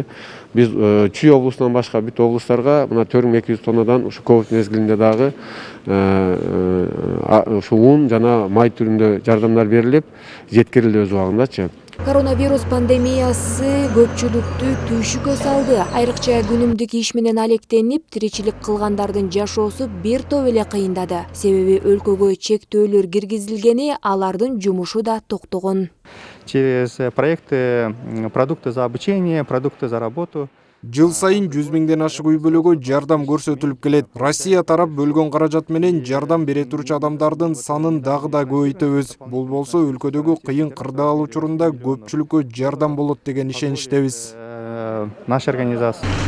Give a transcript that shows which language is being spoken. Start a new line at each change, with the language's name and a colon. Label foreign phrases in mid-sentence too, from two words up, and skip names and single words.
Kyrgyz: Биз Чүй облусунан башка бүт облустарга мына 4200 тоннадан ушу ковид мезгилинде дагы ушу ун жана май түрүндө жардамдар берилип, жеткирилди өз убагындачы. Коронавирус пандемиясы көпчүлүктү түйшүккө салды. Айрыкча күнүмдүк иш менен алектенип, тиричилик кылгандардын жашоосу бир топ эле кыйындады. Себеби өлкөгө чектөөлөр киргизилгени, алардын жумушу да токтогон.
Russian: Через проекты продукты за обучение, продукты за работу.
Kyrgyz: Жыл сайын 100 миңден ашык үй бүлөгө жардам көрсөтүлүп келет. Россия тарап бөлгөн каражат менен жардам бере турчу адамдардын санын дагы да көбөйтөбүз. Бул болсо өлкөдөгү кыйын кырдаал учурунда көпчүлүккө жардам болот деген ишеничтебиз.
Russian: Наша организация.